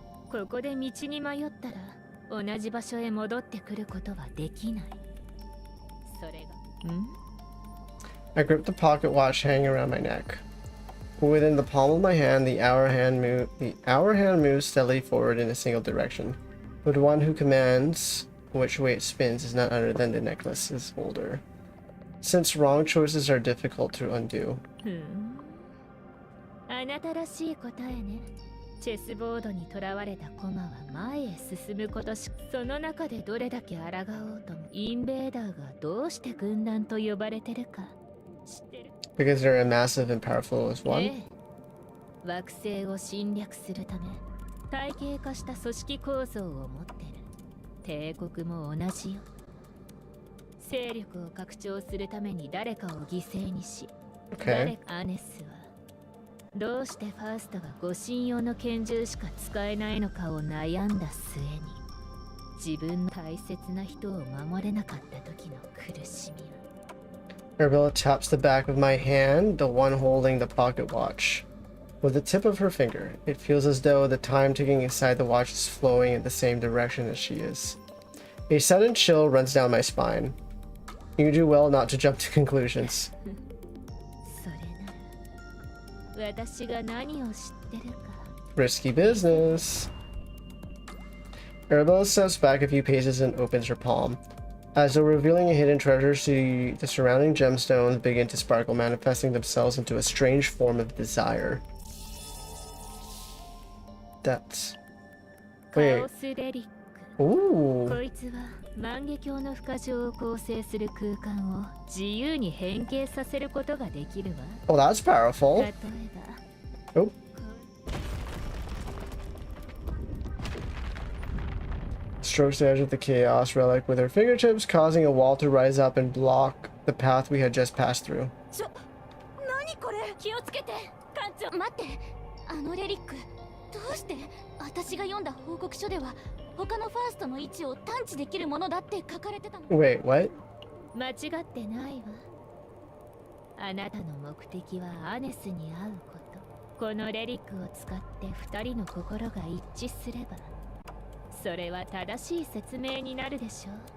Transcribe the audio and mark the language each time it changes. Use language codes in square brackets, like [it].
[ja] ここで道に迷ったら同じ場所へ戻ってくることはできない。それが。 [en] I grip the pocket watch hanging around my neck. Within the palm of my hand, the hour hand moves steadily forward in a single direction. But one who commands which way it spins is none other than the necklace's holder. Since wrong choices are difficult to undo. [ja] あなたらしい答えね。チェスボードにとらわれた駒は前へ進むことし、その中でどれだけ抗おうともインベーダーがどうして軍団と呼ばれてるか知ってる？ [en] Because they're as massive and powerful as one? [ja] ええ、惑星を侵略するため体系化した組織構造を持ってる。帝国も同じよ。勢力を拡張するために誰かを犠牲にし、 [en] Okay. [ja] アネスはどうしてファーストが護身用の拳銃しか使えないのかを悩んだ末に自分の大切な人を守れなかった時の苦しみを。 [en] Arabella taps the back of my hand, the one holding the pocket watch. With the tip of her finger, it feels as though the time ticking inside the watch is flowing in the same direction as she is. A sudden chill runs down my spine. You do well not to jump to conclusions. [ja] それなら私が何を知ってるか。 [en] Risky business. Arabella steps back a few paces and opens her palm. As though revealing a hidden treasure, the surrounding gemstones begin to sparkle, manifesting themselves into a strange form of desire. That's... [ja] カ [en] Wait. [ja] オスレリック。 Ooh. こいつは万華鏡の付加上を構成する空間を自由に変形させることができるわ。 [en] Oh, that's powerful. [ja] 例えば、 Oh. [en] Strokes the edge of the chaos relic with her fingertips, causing a wall to rise up and block the path we had just passed through. [ja] 何これ。気をつけて艦長。待って、あのレリックどうして私が読んだ報告書では他のファーストの位置を探知できるものだって書かれてたの。 [en] Wait, what? [ja] 間違ってないわ。あなたの目的はアネスに会うこと。このレリックを使って二人の心が一致すればそれは正しい説明になるでしょう。